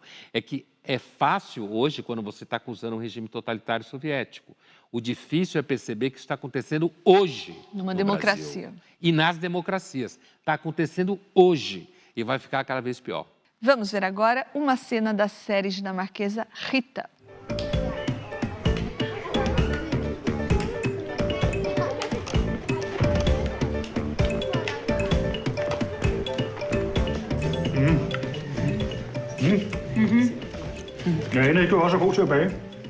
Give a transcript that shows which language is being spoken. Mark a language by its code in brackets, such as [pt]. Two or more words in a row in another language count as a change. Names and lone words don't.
[pt] É que é fácil hoje quando você está acusando um regime totalitário soviético. O difícil é perceber que isso está acontecendo hoje numa no democracia. Brasil. E nas democracias. Está acontecendo hoje e vai ficar cada vez pior. Vamos ver agora uma cena da série dinamarquesa Rita. [da] Jeg aner ikke, du også er god til at bage.